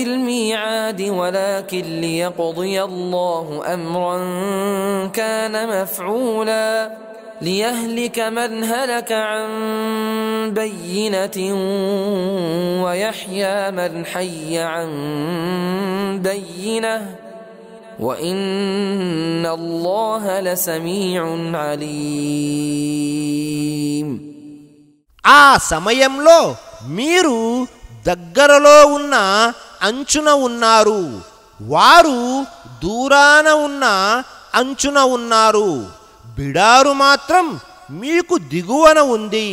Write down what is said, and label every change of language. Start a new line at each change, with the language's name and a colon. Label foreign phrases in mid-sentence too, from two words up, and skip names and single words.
Arabic: الميعاد ولكن ليقضي الله أمرا كان مفعولا ليهلك من هلك عن بينة ويحيى من حي عن بينة وإن الله لسميع عليم.
Telugu: ఆ సమయంలో మీరు దగ్గరలో ఉన్న అంచున ఉన్నారు, వారు దూరాన ఉన్న అంచున ఉన్నారు. బిడారు మాత్రం మీకు దిగువన ఉంది.